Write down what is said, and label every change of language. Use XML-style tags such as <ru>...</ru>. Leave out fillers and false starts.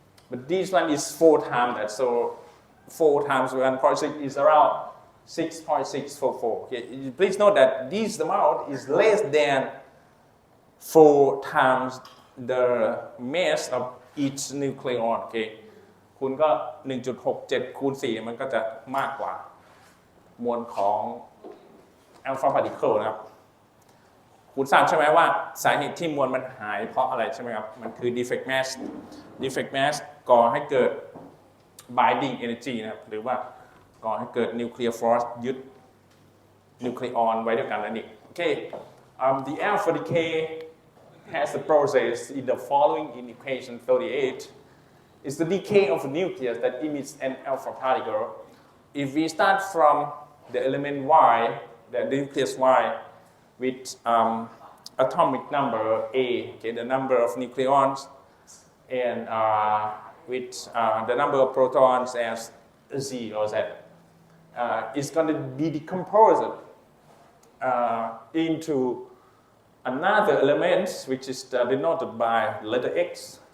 <en>But this one is 4 times that, so 4 times 1.6 is around 6.644. Okay, please note that this amount is less than 4 times the mass of each nucleon.</en> <th>Okay, คุณก็ 1.67 คูณ 4 มันก็จะมากกว่ามวลของ alpha particle นะครับ คุณทราบใช่ไหมว่าสาเหตุที่มวลมันหายเพราะอะไรใช่ไหมครับ มันคือ defect mass defect mass ก่อให้เกิด binding energy นะครับ หรือว่าก่อให้เกิด nuclear force ยึด nucleon ไว้ด้วยกันนั่นเอง</th> <en>Okay, the alpha decay has a process in the following in equation 38. It's the decay of a nucleus that emits an alpha particle. If we start from the element Y, the nucleus Y, with atomic number A, okay, the number of nucleons, and with the number of protons as Z or Z, it's going to be decomposed into another element, which is denoted by letter X.</en>